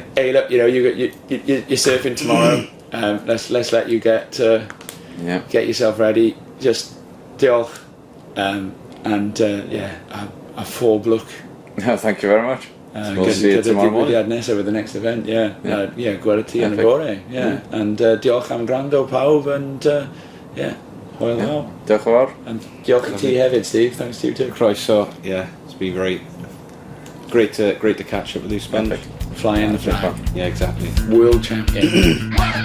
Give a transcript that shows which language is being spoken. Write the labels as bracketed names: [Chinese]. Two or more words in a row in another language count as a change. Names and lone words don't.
[English] Hey, look, you're surfing tomorrow. Let's let you get yourself ready. Just diolch, and a ffordd look. No, thank you very much. We'll see you tomorrow morning. Over the next event. [Welsh] Gweld ti yn y bore. And diolch am gwrando pawb, and hwyl naw. Diolch yn fawr. And diolch i ti hefyd, Steve. [English] Thanks to you too. [Welsh] Croeso. [English] It's been great to catch up with you, Sponge. Flying the flag. Yeah, exactly. World champion.